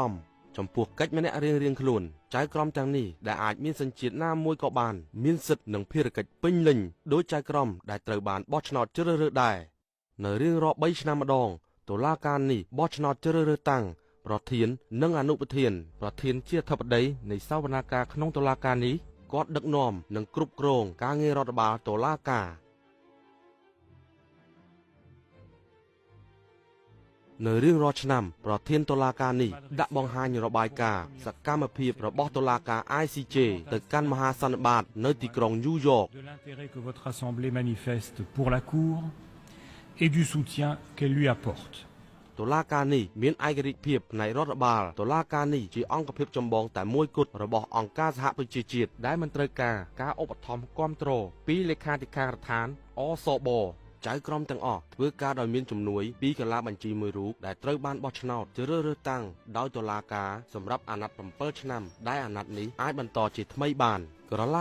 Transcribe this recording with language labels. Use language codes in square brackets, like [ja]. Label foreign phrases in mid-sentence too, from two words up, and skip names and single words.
[km] មចំពោះកិច្ចម្នាក់រៀងៗខ្លួនចៅក្រមទាំងនេះដែលអាចមានសញ្ជាតិណាមួយក៏បានមានសិទ្ធិនិងភារកិច្ចពេញលេញដោយចៅក្រមដែលត្រូវបានបោះឆ្នោតជ្រើសរើសដែរនៅរៀងរាល់3ឆ្នាំម្ដងតុលាការនេះបោះឆ្នោតជ្រើសរើសតាំងប្រធាននិងអនុប្រធានប្រធានជាអធិបតីនៃសវនាការក្នុងតុលាការនេះគាត់ដឹកនាំនិងគ្រប់គ្រងការងាររដ្ឋបាលតុលាការ នៅរៀងរាល់ឆ្នាំប្រធានតុលាការនេះដាក់បង្ហាញរបាយការណ៍សកម្មភាពរបស់តុលាការ ICJ ទៅកាន់មហាសន្និបាតនៅទីក្រុងញូវយ៉ក [fr] De l'intérêt que votre Assemblée manifeste pour la Cour et du soutien qu'elle lui apporte. [km] តុលាការនេះមានឯករាជ្យភាពផ្នែករដ្ឋបាលតុលាការនេះជាអង្គភាពចម្បងតែមួយគត់របស់អង្គការសហប្រជាជាតិដែលមិនត្រូវការឧបត្ថម្ភគាំទ្រពីលេខាធិការដ្ឋានអសបចៅក្រមទាំងអស់ធ្វើការដោយមានជំនួយពីកាលាបញ្ជីមួយរូបដែលត្រូវបានបោះឆ្នោតជ្រើសរើសតាំងដោយតុលាការសម្រាប់អាណត្តិ7ឆ្នាំដែលអាណត្តិនេះអាចបន្តជាថ្មីបានកាលា